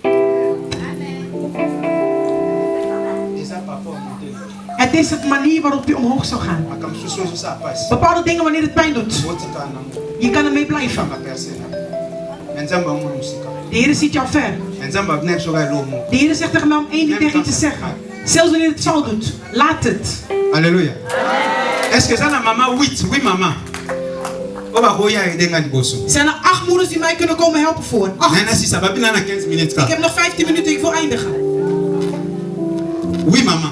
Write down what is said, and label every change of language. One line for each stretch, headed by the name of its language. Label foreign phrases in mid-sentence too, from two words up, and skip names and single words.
Dutch: Het is het manier waarop je omhoog zou gaan. Bepaalde dingen wanneer het pijn doet. Je kan ermee blijven. De Heer ziet jou ver. De Heer zegt tegen mij om één ding tegen je te zeggen. Zelfs wanneer het zo doet. Laat het.
French: Alléluia. Est-ce que ça na maman? Oui maman.
Dutch: Zijn er 8 moeders die mij kunnen komen helpen voor? 8. Ik heb nog 15 minuten, ik wil eindigen.
French: Oui maman.